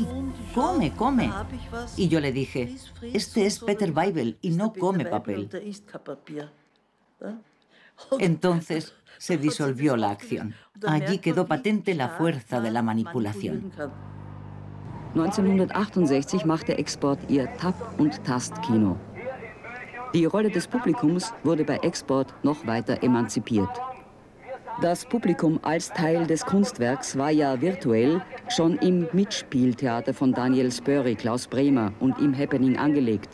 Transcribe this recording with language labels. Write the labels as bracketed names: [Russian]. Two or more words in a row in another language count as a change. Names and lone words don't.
[Spanish] Come, come». Y yo le dije: «Este es Peter Weibel y no come papel». Entonces se disolvió la acción. Allí quedó patente la fuerza de la manipulación. [German] 1968 machte Export ihr Tap- und Tastkino. Die Rolle des Publikums wurde bei Export noch weiter emanzipiert. Das Publikum als Teil des Kunstwerks war ja virtuell schon im Mitspieltheater von Daniel Spöri, Klaus Bremer und im Happening angelegt.